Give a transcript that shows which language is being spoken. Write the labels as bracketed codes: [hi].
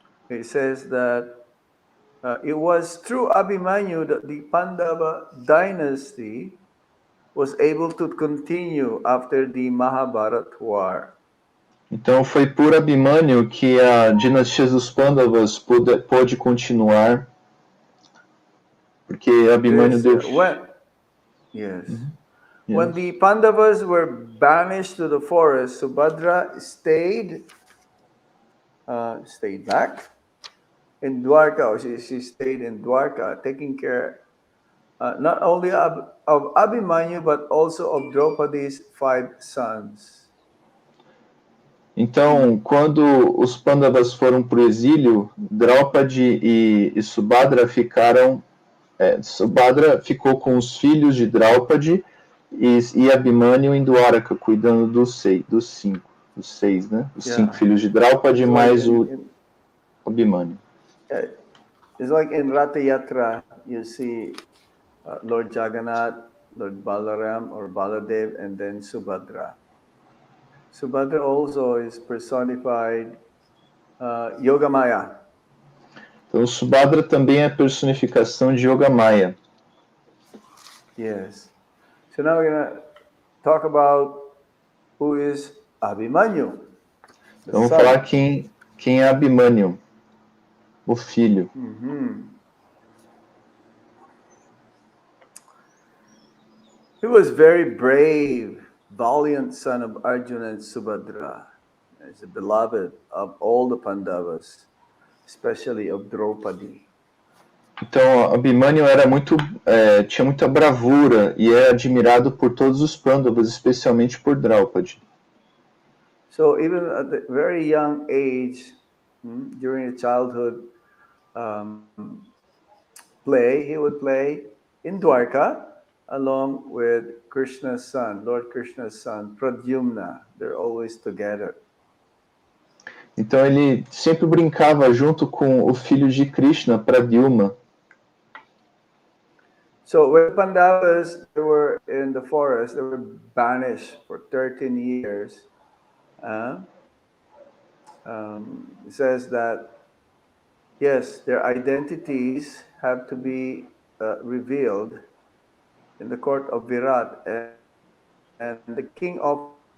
[en] It says that it was through Abhimanyu that the Pandava dynasty was able to continue after the Mahabharata war. [pt] Então foi por Abhimanyu que a dinastia dos Pandavas pôde continuar, porque Abhimanyu deu... [en] Yes. Yes. When the Pandavas were banished to the forest, Subhadra stayed back in Dwarka, or she stayed in Dwarka, taking care not only of Abhimanyu, but also of Draupadi's 5 sons. [pt] Então, quando os Pandavas foram para o exílio, Draupadi e Subhadra ficaram... Subhadra ficou com os filhos de Draupadi e Abhimanyu em Dwaraka, cuidando dos seis, né? Os 5 filhos de Draupadi, mais o Abhimanyu. [en] It's like in Ratha Yatra, you see Lord Jagannath, Lord Balaram or Baladev, and then Subhadra. Subhadra also is personified Yogamaya. [pt] Então, Subhadra também é a personificação de Yogamaya. [en] Yes. So now we're going to talk about who is Abhimanyu. [pt] Então, vamos falar quem é Abhimanyu, o filho. [en] He was very brave, valiant son of Arjuna and Subhadra. He's a beloved of all the Pandavas, especially of Draupadi. [pt] Então, Abhimanyu tinha muita bravura e é admirado por todos os Pandavas, especialmente por Draupadi. [en] So even at a very young age, during the childhood play, he would play in Dwarka along with Krishna's son, Lord Krishna's son, Pradyumna. They're always together. [pt] Então ele sempre brincava junto com o filho de Krishna, Pradyumna. [en] So when Pandavas were in the forest, they were banished for 13 years. It says that, yes, their identities have to be revealed in the court of Virat, and the king of